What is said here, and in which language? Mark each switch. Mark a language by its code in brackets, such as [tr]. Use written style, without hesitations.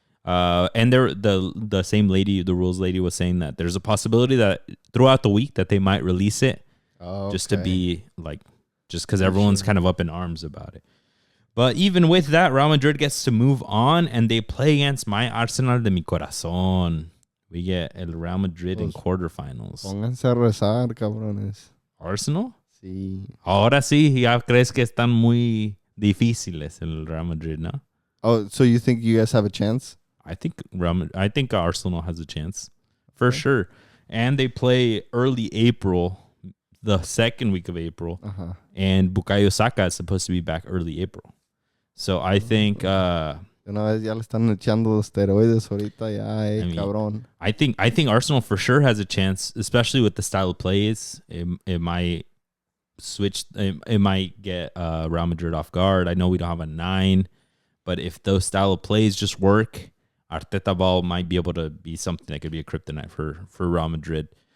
[en] And the same lady, the rules lady, was saying that there's a possibility that throughout the week that they might release it, just to be like, just because everyone's kind of up in arms about it. But even with that, Real Madrid gets to move on and they play against my Arsenal [es] de mi corazón. [en] We get El Real Madrid in quarterfinals. [es] Pónganse a rezar, cabrones. Arsenal? Sí. Ahora sí, ya crees que están muy difíciles el Real Madrid, ¿no? [en] Oh, so you think you guys have a chance? I think Arsenal has a chance for sure. And they play early April, the second week of April. And Bukayo Saka is supposed to be back early April. So I think [es] Una vez ya le están echando esteroides ahorita ya, cabrón. [en] I think Arsenal for sure has a chance, especially with the style of plays. It might switch. It might get Real Madrid off guard. I know we don't have a 9, but if those style of plays just work, Arteta ball might be able to be something that could be a kryptonite for Real Madrid.